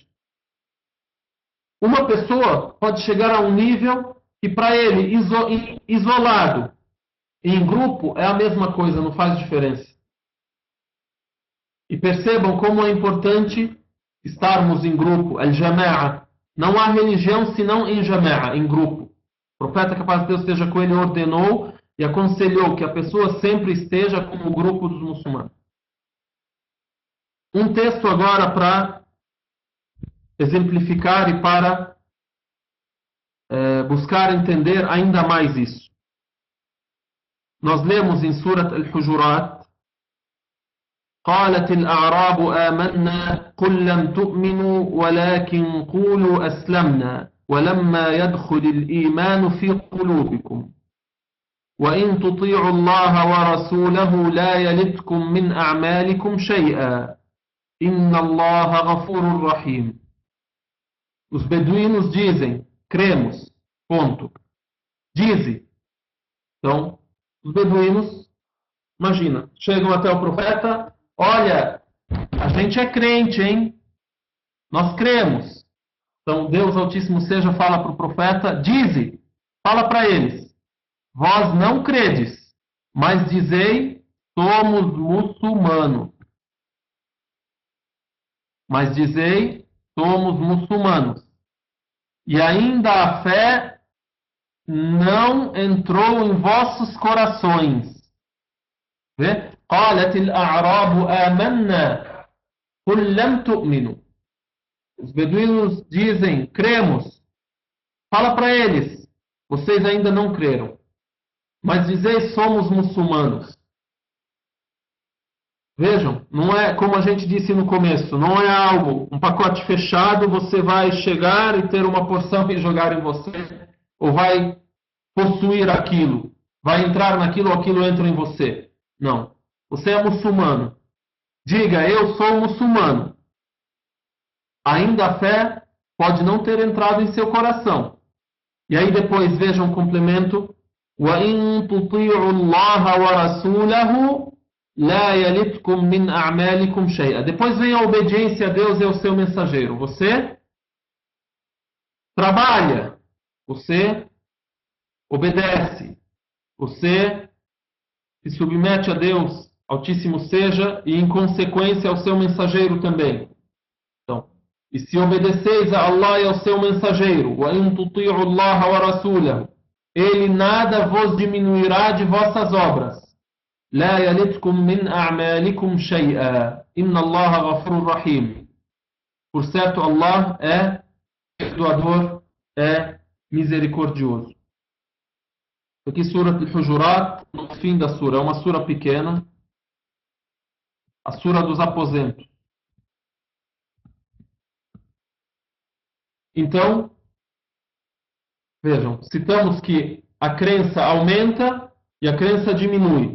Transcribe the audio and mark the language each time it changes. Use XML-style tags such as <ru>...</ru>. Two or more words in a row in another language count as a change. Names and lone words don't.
<pt>Uma pessoa pode chegar a um nível que para ele, isolado e em grupo, é a mesma coisa, não faz diferença. E percebam como é importante estarmos em grupo, al-jama'a. Não há religião senão em jama'a, em grupo. O profeta, que a paz de Deus esteja com ele, ordenou e aconselhou que a pessoa sempre esteja como o grupo dos muçulmanos. Um texto agora para exemplificar e para buscar entender ainda mais isso. Nós lemos em Surat Al-Hujurat,</pt> <ar>قالت الأعراب آمنا قل لم تؤمنوا ولكن قولوا أسلمنا ولما يدخل الإيمان في قلوبكم وإن تطيعوا الله ورسوله لا يلدكم من أعمالكم شيئا إن الله غفور رحيم.</ar> <pt>Os beduínos dizem, cremos, ponto. Dizem. Então, os beduínos, imagina, chegam até o profeta, olha, a gente é crente, hein? Nós cremos. Então, Deus Altíssimo seja, fala para o profeta, dize, fala para eles, vós não credes, mas dizei, somos muçulmanos. Mas dizei, somos muçulmanos. E ainda a fé não entrou em vossos corações. Vê?</pt> <ar>قالت الأعراب آمنا قل لم تؤمنوا.</ar> <pt>Os beduínos dizem, cremos. Fala para eles, vocês ainda não creram. Mas dizei, somos muçulmanos. Vejam, não é como a gente disse no começo, não é algo, um pacote fechado, você vai chegar e ter uma porção e jogar em você, ou vai possuir aquilo, vai entrar naquilo ou aquilo entra em você. Não, você é muçulmano. Diga, eu sou muçulmano. Ainda a fé pode não ter entrado em seu coração. E aí depois vejam o complemento,</pt> <ar>وَإِن تُطِيعُوا اللَّهَ وَرَسُولَهُ لَا يَلِتْكُمْ مِنْ أَعْمَالِكُمْ شَيْئًا.</ar> <pt>Depois vem a obediência a Deus e ao seu mensageiro. Você trabalha, você obedece, você se submete a Deus, Altíssimo seja, e em consequência ao seu mensageiro também. Então, e se obedeceis a Allah e ao seu mensageiro,</pt> <ar>وَإِن تُطِيعُوا اللَّهَ وَرَسُولَهُ,</ar> <pt>ele nada vos diminuirá de vossas obras.</pt> <ar>لا يلتكم من أعمالكم شيئا إن الله غفور رحيم.</ar> <pt>Por certo, Allah é perdoador, é misericordioso. Aqui, Sura Al-Hujurat, no fim da Sura, é uma Sura pequena, a Sura dos aposentos. Então, vejam, citamos que a crença aumenta e a crença diminui.</pt>